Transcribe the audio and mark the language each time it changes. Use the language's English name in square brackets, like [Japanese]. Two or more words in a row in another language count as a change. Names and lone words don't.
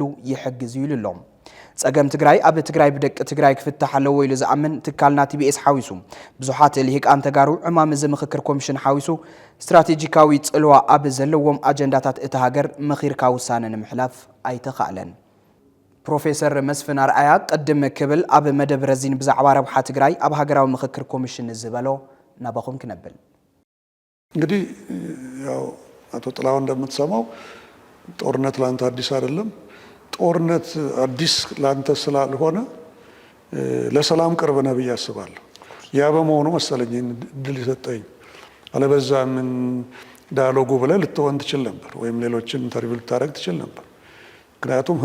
[Tigrinya] ይሕግዝ እዩ ኢሎም ጸገም ትግራይ ኣብ ትግራይ ብደቂ ትግራይ ክፍታሕ ኣለዎ ኢሉ ዝኣምን ትካልና ቲቢኤስ ሓዊሱ ብዙሓት ልሂቃን ተጋሩ ዕማም እዚ ምክክር ኮሚሽን ሓዊሱ ስትራቴጂካዊ ጽልዋ ኣብ ዘለዎም ኣጀንዳታት እቲ ሃገር መኺርካ ውሳነ ንምሕላፍ ኣይተኻእለን ፕሮፌሰር መስፍን ኣርኣያ ቅድም ክብል ኣብ መደብ ረዚን ብዛዕባ ረብሓ ትግራይ ኣብ ሃገራዊ ምክክር ኮሚሽን ዝበሎ ናባኹም ክነብል [Amharic] እንግዲህ ያው አቶ ጥላሁን እንደምትሰማው ጦርነት ላንተ አዲስ አይደለም ጦርነት አዲስ ላንተ ስላልሆነ ለሰላም ቅርብ ነህ ብዬ አስባለሁ ያ በመሆኑ መሰለኝ ድል ይሰጠኝ አለበዛ ምን ዳያሎጉ ብለህ ልትወን ትችል ነበር ወይም ሌሎችን ኢንተርቪው ልታደርግ ትችል ነበር ምክንያቱም